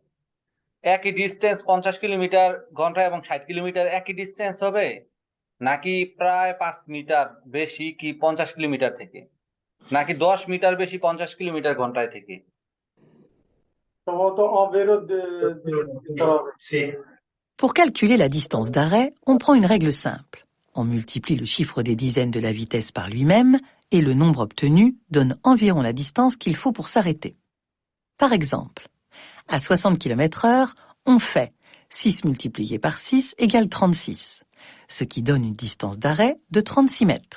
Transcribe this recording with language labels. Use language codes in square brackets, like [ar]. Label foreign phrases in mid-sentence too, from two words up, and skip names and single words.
[bn] একই ডিস্টেন্স 50 কিলোমিটার ঘন্টায় এবং 60 কিলোমিটার একই ডিস্টেন্স হবে, নাকি প্রায় 5 মিটার বেশি কি 50 কিলোমিটার থেকে, নাকি 10 মিটার বেশি 50 কিলোমিটার ঘন্টায় থেকে? সম্ভবত অবেরোধ দিতে হবে। [fr] Pour calculer la distance d'arrêt, on prend une règle simple. On multiplie le chiffre des dizaines de la vitesse par lui-même et le nombre obtenu donne environ la distance qu'il faut pour s'arrêter. Par exemple, à 60 km/h, on fait 6 multiplié par 6 égale 36, ce qui donne une distance d'arrêt de 36 mètres.